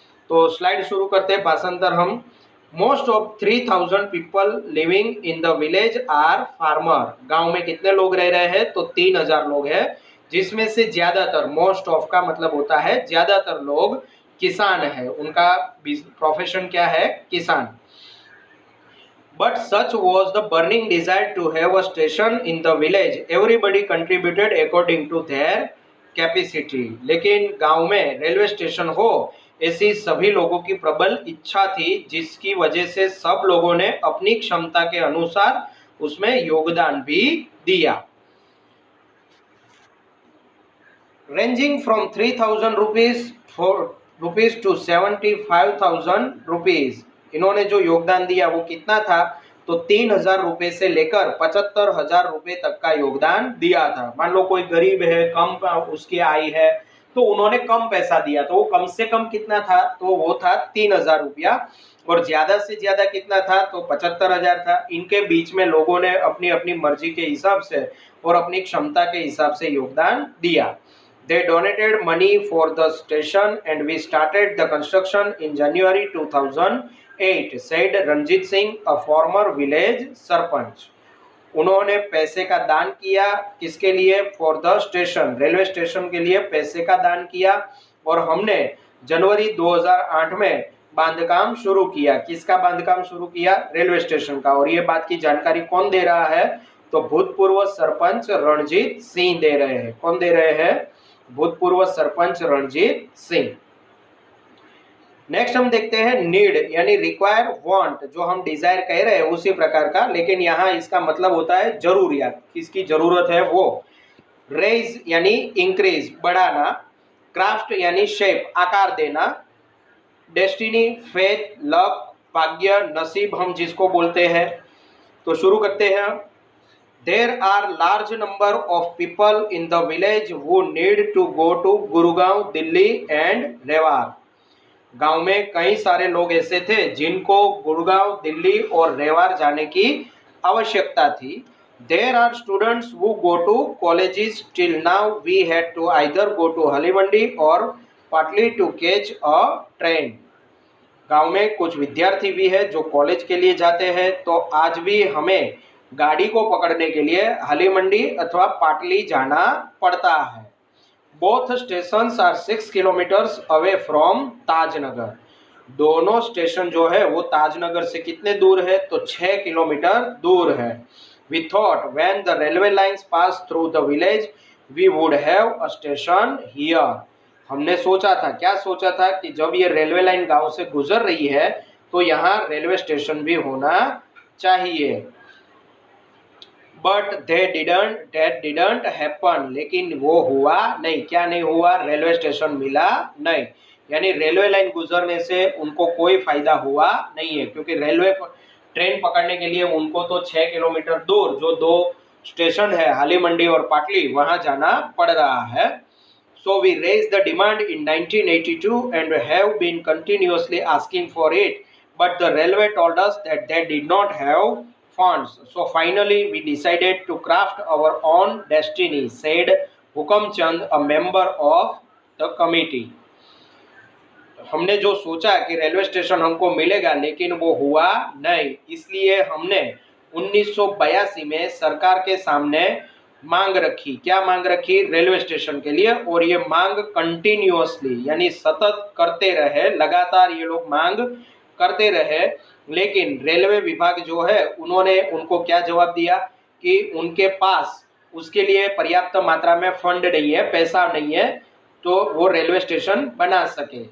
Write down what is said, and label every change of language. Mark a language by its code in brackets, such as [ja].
[hi] तो स्लाइड शुरू करते हैं, भाषांतर हम। [en] most of 3000 people living in the village are farmer, [hi] गांव में कितने लोग रह रहे हैं, तो 3000 लोग हैं, जिसमें से ज्यादातर, मोस्ट ऑफ का मतलब होता है ज्यादातर लोग किसान है, उनका प्रोफेशन क्या है, किसान। [en] But such was the burning desire to have a station in the village. Everybody contributed according to their capacity. [hi] लेकिन गांव में रेलवे स्टेशन हो ऐसी सभी लोगों की प्रबल इच्छा थी, जिसकी वजह से सब लोगों ने अपनी क्षमता के अनुसार उसमें योगदान भी दिया। [en] Ranging from 3000 rupees to 75,000 rupees, [hi] इन्होंने जो योगदान दिया वो कितना था, तो 3000 रुपए से लेकर 75,000 रुपए तक का योगदान दिया था। मान लो कोई गरीब है, कम उसकी आय है, तो उन्होंने कम पैसा दिया, तो वो कम से कम कितना था, तो वो था 3000 रुपया, और ज्यादा से ज्यादा कितना था, तो 75,000 था। इनके बीच में लोगों ने अपनी अपनी मर्जी के हिसाब से और अपनी क्षमता के हिसाब से योगदान दिया। [en] They donated money for the station and we started the construction in January 2008, said Ranjit Singh, a former village sarpanch. [hi] उन्होंने पैसे का दान किया, किसके लिए, [en] for the station, [hi] railway station के लिए पैसे का दान किया, और हमने जनवरी 2008 में बांधकाम शुरू किया। किसका बांधकाम शुरू किया, रेलवे स्टेशन का। और ये बात की जानकारी कौन दे रहा है, तो भूतपूर्व सरपंच रणजीत सिंह दे रहे हैं। कौन दे रहे हैं, भूतपूर्व सरपंच रणजीत सिंह। नेक्स्ट हम देखते हैं नीड यानी रिक्वायर, वांट, जो हम डिजायर कह रहे हैं उसी प्रकार का, लेकिन यहाँ इसका मतलब होता है जरूरियात, किसकी जरूरत है वो। रेज यानी इंक्रीज, बढ़ाना। क्राफ्ट यानी शेप, आकार देना। डेस्टिनी, फेथ, लक, भाग्य, नसीब हम जिसको बोलते हैं। तो शुरू करते हैं। [en] There are large number of people in the village who need to go to Gurugaon, Delhi and Rewari. [hi] गांव में कई सारे लोग ऐसे थे जिनको गुरुगांव, दिल्ली और रेवार जाने की आवश्यकता थी। [en] There are students who go to colleges. Till now we had to either go to Halimandi or Patli to catch a train. [hi] गांव में कुछ विद्यार्थी भी है जो कॉलेज के लिए जाते हैं, तो आज भी हमें गाड़ी को पकड़ने के लिए हलीमंडी अथवा पाटली जाना पड़ता है। [en] Both stations are 6 kilometres away from Tajnagar. [hi] दोनों स्टेशन जो है वो ताजनगर से कितने दूर है, तो 6 किलोमीटर दूर है। [en] We thought when the railway lines pass through the village we would have a station here. [hi] हमने सोचा था, क्या सोचा था, कि जब ये रेलवे लाइन गांव से गुजर रही है तो यहाँ रेलवे स्टेशन भी होना चाहिए। [en] but that didn't happen, [hi] लेकिन वो हुआ नहीं। क्या नहीं हुआ, रेलवे स्टेशन मिला नहीं, यानी रेलवे लाइन गुजरने से उनको कोई फायदा हुआ नहीं है, क्योंकि रेलवे ट्रेन पकड़ने के लिए उनको तो 6 किलोमीटर दूर जो दो स्टेशन है हालीमंडी और पाटली, वहां जाना पड़ रहा है। [en] So we raised the demand in 1982 and have been continuously asking for it, but the railway told us that they did not have funds. So finally we decided to craft our own destiny, said Hukam Chand, a member of the committee. [hi] हमने जो सोचा कि railway station हमको मिलेगा, लेकिन वो हुआ नहीं, इसलिए हमने 1982 में सरकार के सामने मांग रखी। क्या मांग रखी, रेलवे स्टेशन के लिए। और ये मांग कंटिन्यूअसली यानी सतत करते रहे, लगातार ये लोग मांग करते रहे, लेकिन रेलवे विभाग जो है उन्होंने उनको क्या जवाब दिया कि उनके पास उसके लिए पर्याप्त मात्रा में फंड नहीं है, पैसा नहीं है, तो वो रेलवे स्टेशन बना सके।